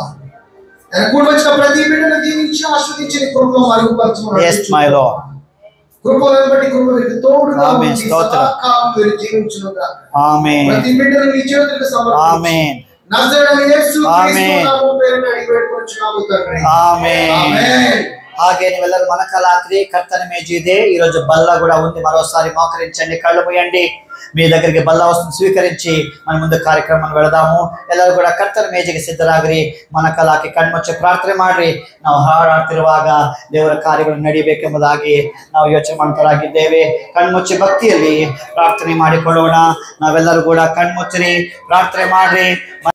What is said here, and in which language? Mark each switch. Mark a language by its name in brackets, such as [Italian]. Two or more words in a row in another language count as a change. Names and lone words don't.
[Telugu] ఆయన కూడా వచ్చిన ప్రతి బిడ్డను దీవించి ఆశీర్వదించి నీ కృపలో మరుగుపరచమని [English] Yes my Lord. [Telugu] కృపలను బట్టి కృప తోడు ఆనందంగా ఆమేన్. ఉండి స్తోత్రం. సదాకాలం మీరు జీవించునుగా. ఆమేన్. ప్రతి బిడ్డను నీ చేతులకు సమర్పించు. ఆమేన్. నజరేయుడైన యేసు ఆమేన్. క్రీస్తు నామమున పేరిట అడిగి వేడుకొంచున్నాము తండ్రి. ఆమేన్. ఆమేన్. [Kannada] ಹಾಗೆ ನೀವೆಲ್ಲರೂ ಮೊಣಕಾಲಾಗ್ರಿ. ಕರ್ತನ ಮೇಜು ಇದೆ, [Telugu] ఈ రోజు బల్ల కూడా ఉంది. మరోసారి మోకరించండి, కళ్ళు మూయండి. మీ దగ్గరికి బల్ల వస్తుంది, స్వీకరించి మన ముందు ಕಾರ್ಯಕ್ರಮ వెళదాము. [Kannada] ಎಲ್ಲರೂ ಕೂಡ ಕರ್ತನ ಮೇಜಿಗೆ ಸಿದ್ಧರಾಗ್ರಿ. ಮೊಣಕಾಲಾಕಿ ಕಣ್ಮುಚ್ಚಿ ಪ್ರಾರ್ಥನೆ ಮಾಡ್ರಿ. ನಾವು ಹಾಡಾಡ್ತಿರುವಾಗ ದೇವರ ಕಾರ್ಯಗಳು ನಡೀಬೇಕೆಂಬುದಾಗಿ ನಾವು ಯೋಚನೆ ಮಾಡ್ತಾರಾಗಿದ್ದೇವೆ. ಕಣ್ಮುಚ್ಚಿ ಭಕ್ತಿಯಲ್ಲಿ ಪ್ರಾರ್ಥನೆ ಮಾಡಿಕೊಳ್ಳೋಣ. ನಾವೆಲ್ಲರೂ ಕೂಡ ಕಣ್ಮುಚ್ಚಿರಿ, ಪ್ರಾರ್ಥನೆ ಮಾಡ್ರಿ.